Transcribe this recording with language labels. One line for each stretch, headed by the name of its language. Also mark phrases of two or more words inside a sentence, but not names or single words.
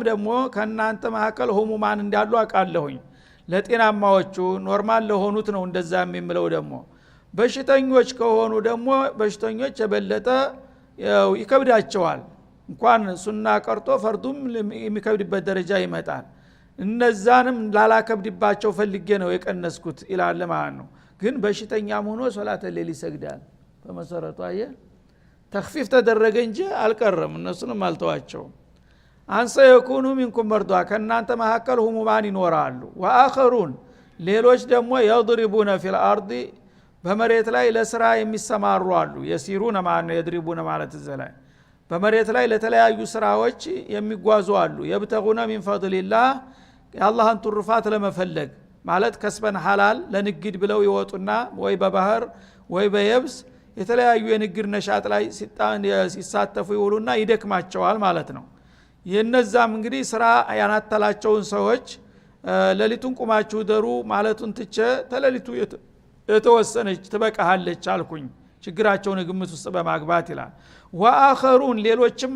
Amharic: ደግሞ ከናንተ መካከል ህሙማን እንዳሉ አውቃለሁኝ ለጤናማዎቹ ኖርማል ለሆኑት ነው እንደዛ የሚምለው ደግሞ በሽተኞች ከሆኑ ደግሞ በሽተኞች የበለጠ ይከብዳቸዋል እንኳን ሱና ቀርቶ ፈርዱም የሚከብድበት ደረጃ ይመጣል እነዛንም ላላከብድባቸው ፈልጌ ነው የቀነስኩት ይላል ማለት ነው ግን በሽተኛም ሆኖ ሶላተ ሌሊት ይሰግዳል በመሰረቱ አየ ተኽፊፍ ተደረገ እንጂ አልቀረም እነሱንም አልተዋቸው
Arabic: أن سيكون منكم مرضى
Amharic: ከናንተ መካከል ህሙማን ይኖራሉ ወአኸሩን ሌሎች ደግሞ
Arabic: يضربون في الارض
Amharic: በመሬት ላይ ለስራ የሚሰማሩ አሉ የሲሩነ ማነ يضربون ማለት ዘላይ በመሬት ላይ ለተለያዩ ስራዎች የሚጓዙ አሉ
Arabic: يبتغون من فضل الله
Amharic: የአላህን ትሩፋት ለመፈለግ ማለት ከስበን ሐላል ለንግድ ብለው ይወጡና ወይ በባህር ወይ በየብስ የተለያዩ የንግድ ነሻጥ ላይ ሲሳተፉ ይውሉና ይደክማቸዋል ማለት ነው የነዛም እንግዲህ ስራ ያናተላቸውን ሰዎች ለሊቱን ቁማችሁ ደሩ ማለቱን ትቼ ተለሊቱ የተወሰነች ትበቃሃለች አልኩኝ ችግራቸውን ግምት ውስጥ በማግባት ይላል ወአኸሩን ሌሎችም